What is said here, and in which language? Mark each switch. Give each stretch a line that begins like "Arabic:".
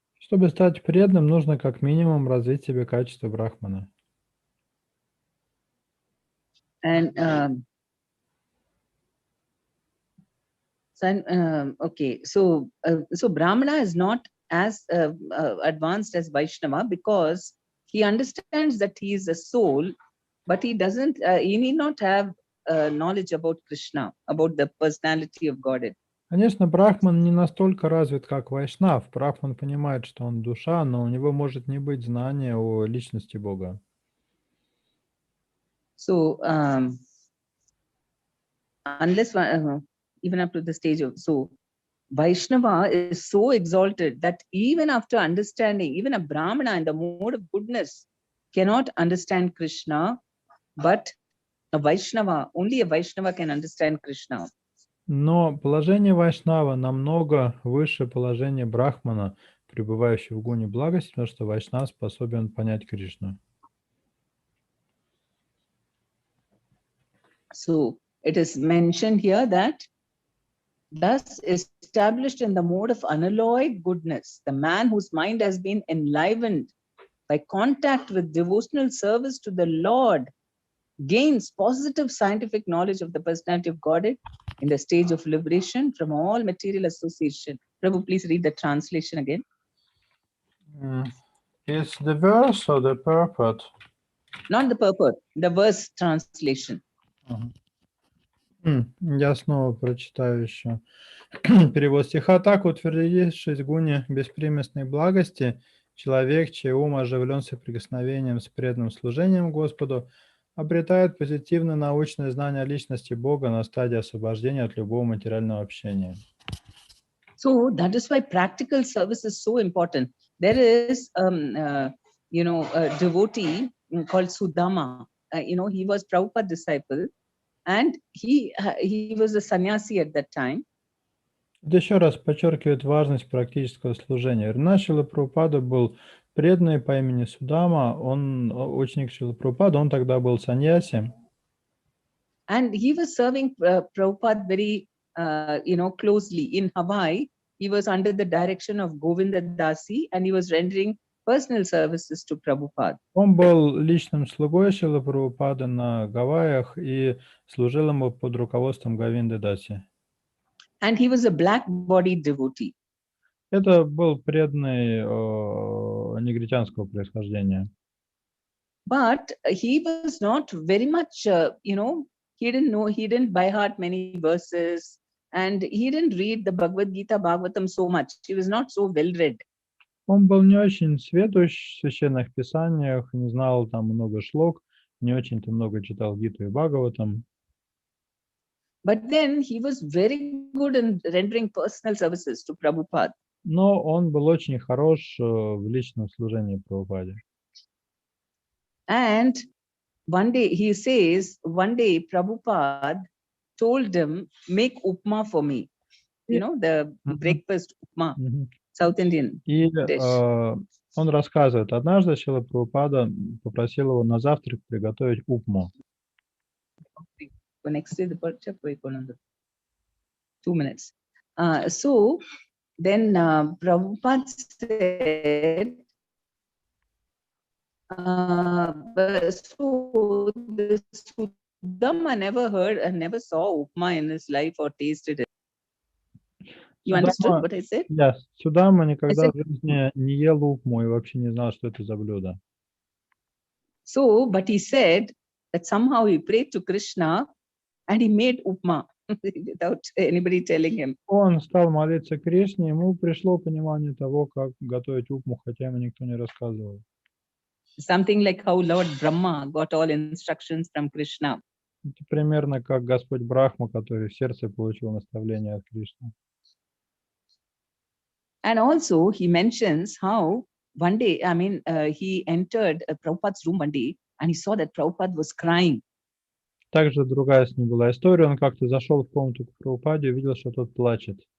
Russian: Чтобы стать преданным, нужно как минимум развить в себе качество брахмана.
English: And so Brahmana is not as advanced as Vaishnava because he understands that he is a soul, but he doesn't. He need not have knowledge about Krishna, about the personality of Godhead.
Russian: Конечно, брахман не настолько развит, как вайшнав. Брахман понимает, что он душа, но у него может не быть знания о личности Бога.
English: So unless even up to the stage of Vaishnava is so exalted that even after understanding, even a Brahmana in the mode of goodness cannot understand Krishna, but only a Vaishnava can understand Krishna.
Russian: Но положение вайшнава намного выше положения брахмана, пребывающего в гуне благости, потому что вайшнав способен понять Кришну.
English: So it is mentioned here that thus established in the mode of unalloyed goodness, the man whose mind has been enlivened by contact with devotional service to the Lord gains positive scientific knowledge of the personality of Godhead in the stage of liberation from all material association. Prabhu, please read the translation again. Is the verse or the purport? Not the purport, the verse translation.
Russian: Я снова прочитаю еще перевод стиха. Так, утвердившись в гуне беспримесной благости, человек, чей ум оживлен соприкосновением с преданным служением Господу, обретает позитивное научное знание о личности Бога на стадии освобождения от любого материального общения.
English: So that is why practical service is so important. There is, a devotee called Sudama. He was Prabhupada's disciple, and he was a sannyasi at that time.
Russian: Это еще раз подчеркивает важность практического служения. Шрила Прабхупада был преданный по имени Судама, он ученик Шрилы Прабхупады, он тогда был саньяси.
English: And he was serving Prabhupada very, closely. In Hawaii, he was under the direction of Govinda Dasi, and he was rendering personal services to Prabhupada.
Russian: Он был личным слугой Шрилы Прабхупады на Гавайях и служил ему под руководством Говинды Даси.
English: And he was a black-bodied devotee.
Russian: Это был преданный негритянского происхождения.
English: But he was not very much, he didn't by heart many verses, and he didn't read the Bhagavad Gita, Bhagavatam so much. He was not so well read.
Russian: Он был не очень сведущ в священных писаниях, не знал там много шлок, не очень-то много читал Гиту и Бхагаватам.
English: But then he was very good in rendering personal services to Prabhupada.
Russian: Но он был очень хорош в личном служении Прабхупаде.
English: And one day, he says, one day Prabhupada told him, make upma for me. You know, the breakfast upma, South Indian
Russian: И
English: dish.
Russian: он рассказывает, однажды Шрила Прабхупада попросил его на завтрак приготовить упму.
English: Next day, the 2 minutes. So then Prabhupada said, so the Sudama never saw upma in his life or tasted it. You understood what I said? Yes.
Russian: Судама никогда в жизни не ел упму и вообще не знал, что это за блюдо.
English: So, but he said that somehow he prayed to Krishna and he made upma without anybody telling him.
Russian: Он стал молиться Кришне, ему пришло понимание того, как готовить упму, хотя ему никто не рассказывал.
English: Something like how Lord Brahma got all instructions from Krishna.
Russian: Это примерно как Господь Брахма, который в сердце получил наставление от Кришны.
English: And also he mentions how one day, he entered Prabhupada's room one day and he saw that Prabhupada was crying.
Russian: Также другая с ним была история. Он как-то зашел в комнату к Прабхупаде и увидел, что тот плачет.